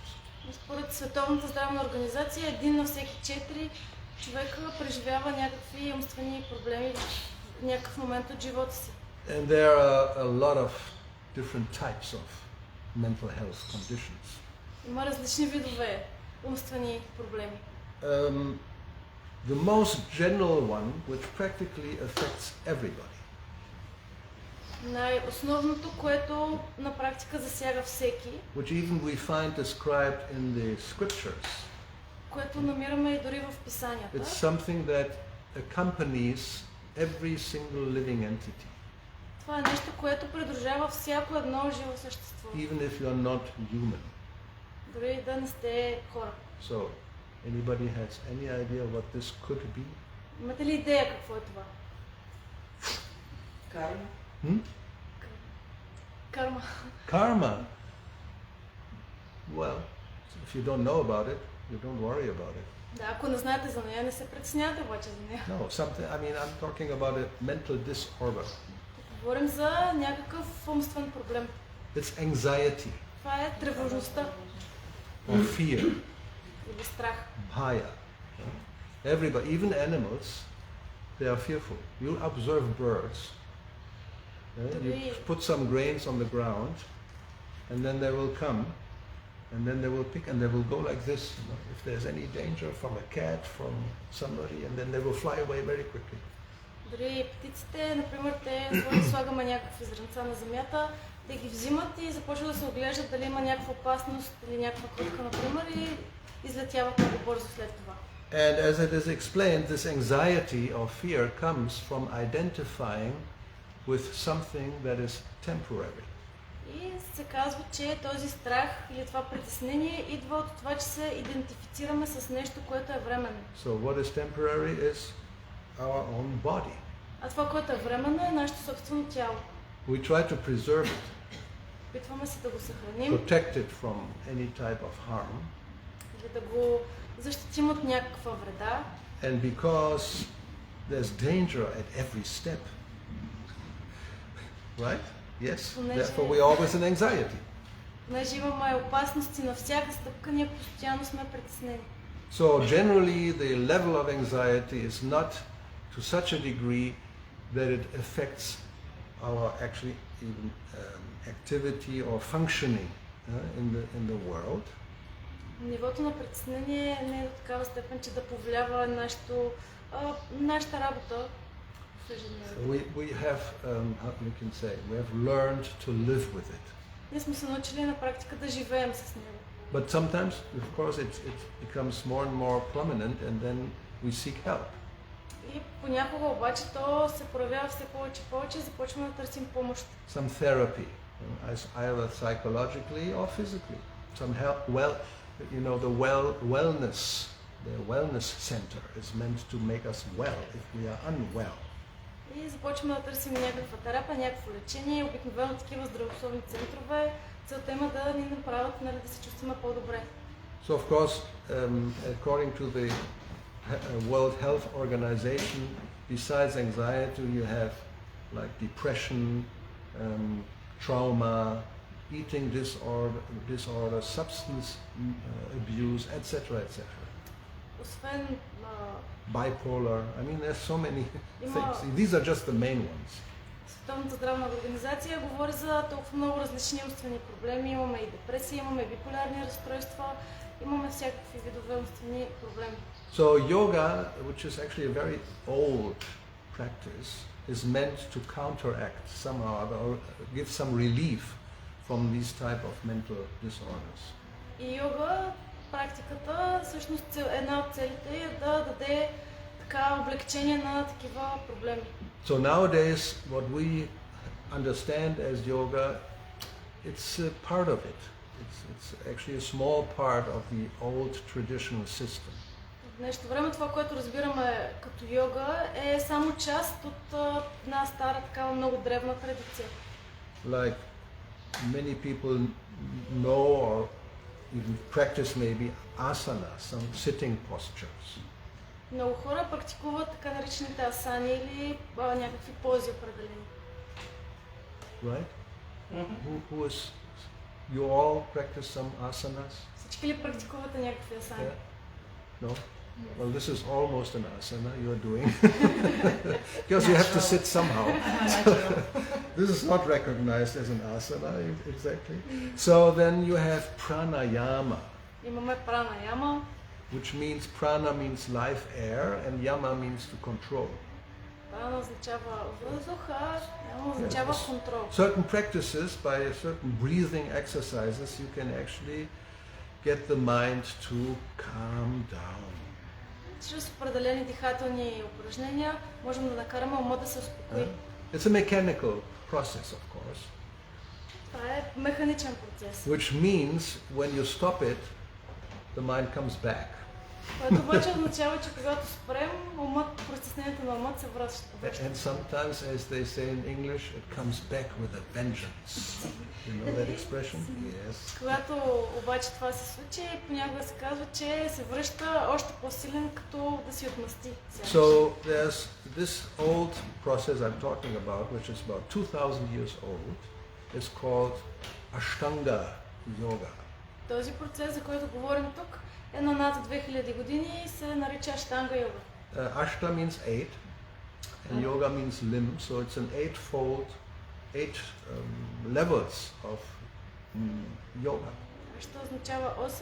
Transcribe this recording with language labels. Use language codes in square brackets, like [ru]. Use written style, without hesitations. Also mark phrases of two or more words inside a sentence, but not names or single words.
[bg] Според Световната здравна организация, 1 на всеки 4 човека преживява някакви умствени проблеми в някакъв момент от живота си. [en] And there are a lot of different types of mental health conditions. [bg] Има различни видове умствени проблеми. [en] The most general one, which practically affects everybody, [bg] Най-основното, което на практика засяга всеки, [en] which even we find described in the scriptures, [bg] което намираме и дори в писанията, [en] it's something that accompanies every single living entity, [bg] това е нещо, което придружава всяко едно живо същество, [en] even if you're not human. [bg] дори да не сте хора. [en] So, anybody has any idea what this could be? [bg] Имате ли идея какво е това? Карма. Карма. [en] Karma. Well, if you don't know about it, you don't worry about it. [bg] Да, ако не знаете за нея, не се притеснявате обаче за нея. [en] No, I'm talking about a mental disorder. [bg] Говорим за някакъв умствен проблем. [en] It's anxiety [bg] Това е тревожността [en] or fear, [bg] или страх. [en] bhaya. Everybody, even animals, they are fearful. You observe birds. You put some grains on the ground, and then they will come, and then they will pick, and they will go like this. If there's any danger from a cat, from somebody, and then they will fly away very quickly. [bg] Дори птиците, например, когато слагаме някакви зрънца на земята, те ги взимат и започват да се оглеждат дали има някаква опасност или някаква котка, например, и излетяват много бързо след това. [en] And as it is explained, this anxiety or fear comes from identifying with something that is temporary. [bg] И се казва, че този страх или това притеснение идва от това, че се идентифицираме с нещо, което е временно. [en] So what is temporary is our own body. [bg] А това, което е временно, е нашето собствено тяло. [en] We try to preserve it, [bg] Опитваме се да го съхраним [en] protect it from any type of harm, [bg] или да го защитим от някаква вреда. [en] and because there's danger at every step, right? Yes. Therefore we are always in anxiety. [bg] Понеже имаме опасности на всяка стъпка, ние постоянно сме притеснени. [en] So generally the level of anxiety is not to such a degree that it affects our actually even activity or functioning in the world. [bg] Нивото на притеснение не е до такава степен, че да повлиява нашата работа. [en] We have, how we can say, we have learned to live with it. [bg] Ние сме се научили на практика да живеем с него. [en] But sometimes, of course, it becomes more and more prominent, and then we seek help. [bg] И понякога обаче то се проявява все повече и повече и започваме да търсим помощ. [en] Some therapy, either psychologically or physically. Some help. Well, the wellness center is meant to make us well if we are unwell. [bg] И започваме да търсим някаква терапия, някакво лечение. Обикновено такива здравословни центрове. Целта има да ни направят, да се чувстваме по-добре. [en] So of course, according to the World Health Organization, besides anxiety, you have like depression, trauma, eating disorder, substance abuse, etc., etc. [bg] Освен [en] Bipolar. I mean, there's so many [bg] Има- [en] things. These are just the main ones. [bg] Световната здравна организация говори за толкова много различни умствени проблеми. Имаме и депресия, имаме биполярни разстройства, имаме всякакви видове умствени проблеми. [en] So yoga, which is actually a very old practice, is meant to counteract somehow or give some relief from these type of mental disorders. [bg] И йога, практиката, всъщност една от целите е да даде така облегчение на такива проблеми. [en] So nowadays, what we understand as yoga, it's a part of it. It's actually a small part of the old traditional system. [bg] В днешно време това, което разбираме като йога, е само част от една стара, такава много древна традиция. [en] Like many people know or even practice maybe asana, some sitting postures. [bg] Много хора практикуват така наречените асани или някакви пози определени. [en] Right? Who is, you all practice some asanas? [bg] Всички ли практикувате някакви асани? [en] Yeah? No? Well, this is almost an asana you're doing. Because you have to sit somehow. This is not recognized as an asana, exactly. So then you have pranayama, [bg] Имаме пранаяма. [en] which means prana means life air and yama means to control. [bg] Прана означава въздух, а яма означава контрол. [en] Certain practices, by certain breathing exercises, you can actually get the mind to calm down. [bg] Чрез определени дихателни упражнения можем да накараме ума да се успокои. [en] It's a mechanical process, of course, [bg] Това е механичен процес, [en] which means when you stop it, the mind comes back. [bg] което обаче означава, че когато спрем, притеснението на умът се връща. [en] And sometimes, as they say in English, it comes back with a vengeance. You know that expression? Yes. [bg] Когато обаче това се случи, понякога се казва, че се връща още по-силен, като да си отмъсти. [en] So there's this old process I'm talking about, which is about 2000 years old. It's called Ashtanga yoga. [bg] Този процес, за който говорим тук, е на над 2000 години и се нарича Аштанга йога. [en] Ashta means 8 and yoga means limb, so it's an eight levels of yoga. [bg] Що означава 8?